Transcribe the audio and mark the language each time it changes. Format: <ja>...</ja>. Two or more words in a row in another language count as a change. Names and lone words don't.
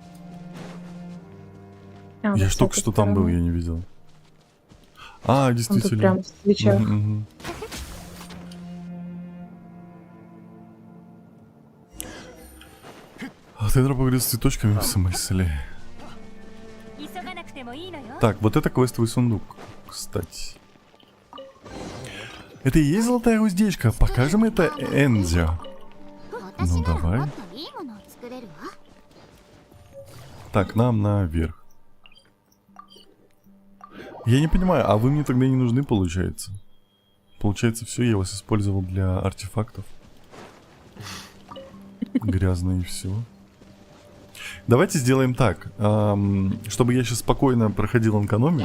<ru>А, Я вот ж с только этой что там был, стороны. я не видел. Он тут Действительно. прям в свечах. Мгм. Тендер поговорит с цветочками в смысле?</ru> <ja>急がなくてもいいのよ。</ja> <ru>Так, вот это квестовый сундук, кстати. Это и есть золотая уздечка. Покажем это Энзио.</ru> <ja>私なら</ja> <ru>давай.</ru> <ja>もっといいものを作れるわ。</ja> <ru>Так, нам наверх. Я не понимаю, а вы мне тогда не нужны, получается? Получается, все, я вас использовал для артефактов. Грязно и все. Давайте сделаем так, чтобы я сейчас спокойно проходил экономию.</ru>